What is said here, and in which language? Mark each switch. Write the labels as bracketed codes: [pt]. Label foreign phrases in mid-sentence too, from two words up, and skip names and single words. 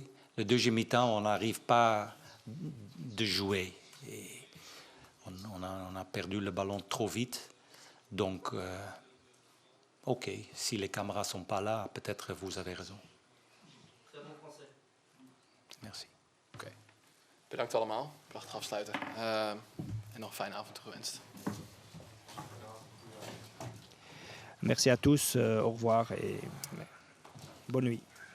[fr] Le deuxième mi-temps, on n'arrive pas de jouer. Et on a perdu le ballon trop vite. Donc, OK, si les caméras ne sont pas là, peut-être vous avez raison. Très bon français. Merci. [nl] Oké. Bedankt allemaal. Prachtig afsluiten. En nog een fijne avond toegewenst. [fr] Merci à tous, au revoir et bonne nuit.